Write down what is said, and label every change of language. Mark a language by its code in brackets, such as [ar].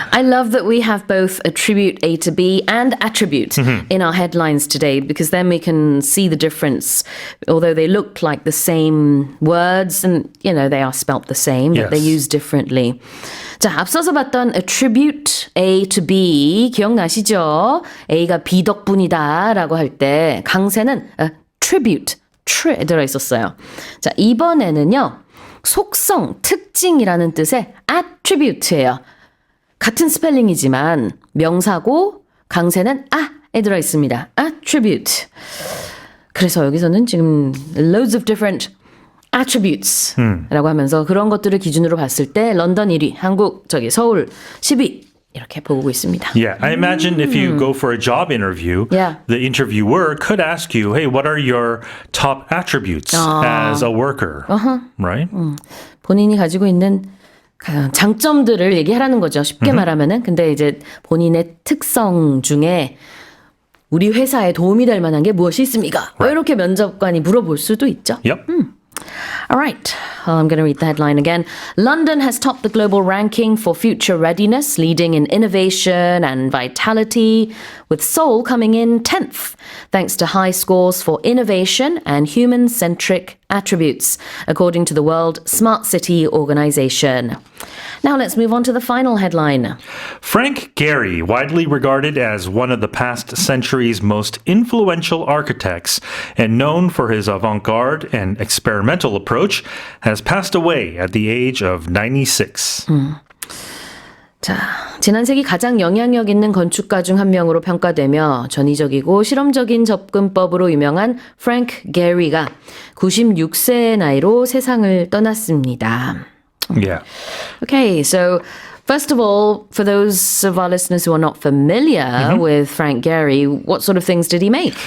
[en] I love that we have both attribute A to B and attribute in our headlines today because then we can see the difference. Although they look like the same words and, they are spelt the same, but they're Yes. used differently. [ko] 자, 앞서서 봤던 [en] attribute A to B [ko] 기억나시죠? A가 B 덕분이다라고 할 때 강세는 attribute, 들어있었어요. 자, 이번에는요. 속성, 특징이라는 뜻의 attribute예요. 같은 스펠링이지만 명사고 강세는 아에 들어있습니다. attribute. 그래서 여기서는 지금 [en] loads of different attributes [ko] 라고 하면서 그런 것들을 기준으로 봤을 때 런던 1위, 한국, 서울 10위 이렇게 보고 있습니다. [en] Yeah, I imagine if you go for a job interview, Yeah. the interviewer could ask you, hey, what are your top attributes as a worker? Right? [ko] 본인이 가지고 있는 장점들을 얘기하라는 거죠. 쉽게 말하면은. 근데 이제 본인의 특성 중에 우리 회사에 도움이 될 만한 게 무엇이 있습니까? 이렇게 면접관이 물어볼 수도 있죠. [en] Yep. All right, I'm going to read the headline again. London has topped the global ranking for future readiness, leading in innovation and vitality, with Seoul coming in 10th, thanks to high scores for innovation and human-centric attributes, according to the World Smart City Organization. Now let's move on to the final headline. Frank Gehry, widely regarded as one of the past century's most influential architects and known for his avant-garde and experimental approach, has passed away at the age of 96. [ko] 자, 지난 세기 가장 영향력 있는 건축가 중 한 명으로 평가되며 전위적이고 실험적인 접근법으로 유명한 프랭크 게리가 96세의 나이로 세상을 떠났습니다. [en] Yeah. Okay, so first of all, for those of our listeners who are not familiar with Frank Gehry, what sort of things did he make?